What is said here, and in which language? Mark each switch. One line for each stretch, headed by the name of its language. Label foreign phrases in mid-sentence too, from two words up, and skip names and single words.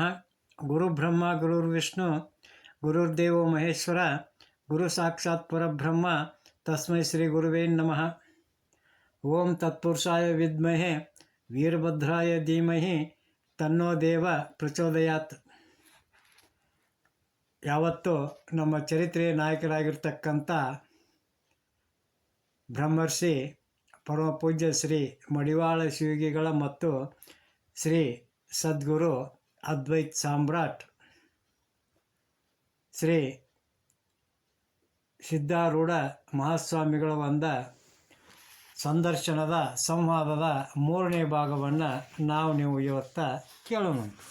Sanskrit: ಗುರು ಬ್ರಹ್ಮ ಗುರುರ್ವಿಷ್ಣು ಗುರುರ್ದೇವೋ ಮಹೇಶ್ವರ ಗುರು ಸಾಕ್ಷಾತ್ ಪರಬ್ರಹ್ಮ ತಸ್ಮೈ ಶ್ರೀ ಗುರುವೇ ನಮಃ. ಓಂ ತತ್ಪುರುಷಾಯ ವಿದ್ಮಹೆ ವೀರಭದ್ರಾಯ ಧೀಮಹಿ ತನ್ನೋ ದೇವ ಪ್ರಚೋದಯಾತ್.
Kannada: ಯಾವತ್ತು ನಮ್ಮ ಚರಿತ್ರೆಯ ನಾಯಕರಾಗಿರ್ತಕ್ಕಂಥ ಬ್ರಹ್ಮರ್ಷಿ ಪರಮ ಪೂಜ್ಯ ಶ್ರೀ ಮಡಿವಾಳ ಶಿವಯೋಗಿಗಳ ಮತ್ತು ಶ್ರೀ ಸದ್ಗುರು ಅದ್ವೈತ್ ಸಾಮ್ರಾಟ್ ಶ್ರೀ ಸಿದ್ಧಾರೂಢ ಮಹಾಸ್ವಾಮಿಗಳ ಒಂದು ಸಂದರ್ಶನದ ಸಂವಾದದ 3ನೇ ಭಾಗವನ್ನು ನೀವು ಇವತ್ತು ಕೇಳೋಣ.